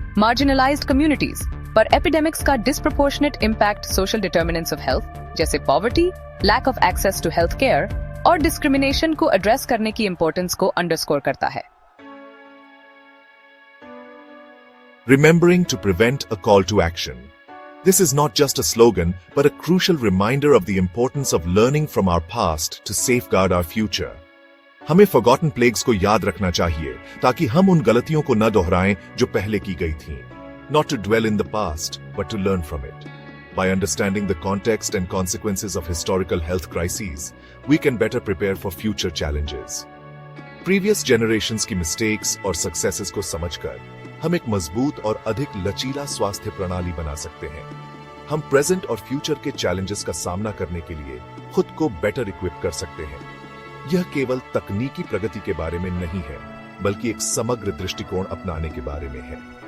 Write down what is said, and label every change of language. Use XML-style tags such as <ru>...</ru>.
<en>Marginalized communities,</en> <hi>पर epidemics का</hi> <en>disproportionate impact social determinants of health,</en> <hi>जैसे</hi> <en>poverty, lack of access to health care,</en> <hi>और discrimination को address करने की importance को underscore करता है.</hi> <en>Remembering to prevent a call to action. This is not just a slogan, but a crucial reminder of the importance of learning from our past to safeguard our future.</en> <hi>हमें</hi> <en>forgotten plagues</en> <hi>को याद रखना चाहिए, ताकि हम उन गलतियों को न दोहराएं जो पहले की गई थीं.</hi> <en>Not to dwell in the past, but to learn from it. By understanding the context and consequences of historical health crises, we can better prepare for future challenges. Previous generations</en> <hi>की mistakes और successes को समझकर, हम एक मजबूत और अधिक लचीला स्वास्थ्य प्रणाली बना सकते हैं. हम प्रेजेंट और फ्यूचर के चैलेंजेस का सामना करने के लिए खुद को बेटर इक्विप कर सकते हैं. यह केवल तकनीकी प्रगति के बारे में नहीं है, बल्कि एक समग्र दृष्टिकोण अपनाने के बारे में है.</hi>